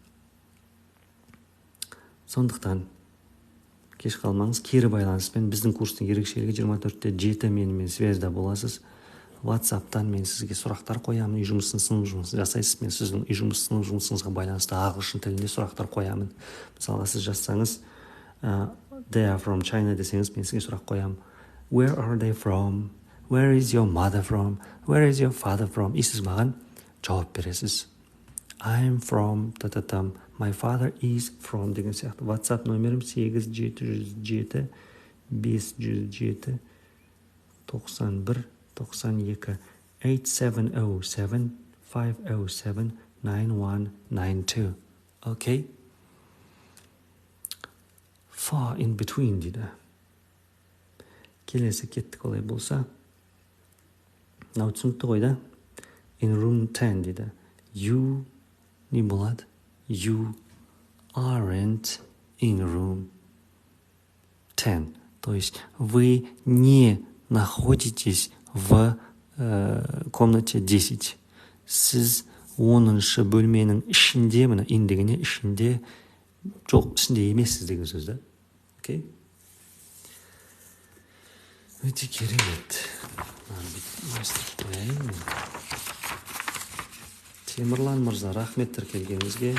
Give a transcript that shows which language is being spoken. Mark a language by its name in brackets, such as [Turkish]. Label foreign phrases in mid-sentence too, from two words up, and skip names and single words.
[Kazakh] Сондықтан кеш қалмаңыз, кері байланыспен біздің курстың ерекшелігі 24/7 менімен связьда боласыз. WhatsApp-тан мен сізге сұрақтар қоямын, үй жұмысын, сынып жұмысын жасайсыз, мен сіздің үй жұмысын, сынып жұмысыңызға байланысты ағылшын тілінде сұрақтар қоямын. Мысалға сіз жазсаңыз, [English] they are from China [Kazakh] десеңіз, мен сізге сұрақ қоямын. [English] Where are they from? Where is your mother from? Where is your father from? [Kazakh] И сіз маған жауап бересіз. [English] I'm from та-та-там. My father is from [Kazakh] деген сияқты. WhatsApp номерім 8707 507 91 92 8707 507 9192. Окей? [English] Far in between дейді. [Kazakh] келесі кеттік олай болса. Мынау түсінікті ғой да? [English] In room 10 [Kazakh] дейді. You не болады? [English] You aren't in room 10. [Russian] То есть вы не находитесь в комнате 10. [Kazakh] Сіз 10-шы бөлменің ішінде, мына in дегенде ішінде, жоқ, ішінде емессіз деген сөз да. Окей? Өте керемет. Темірлан мырза, рахметтер келгеніңізге.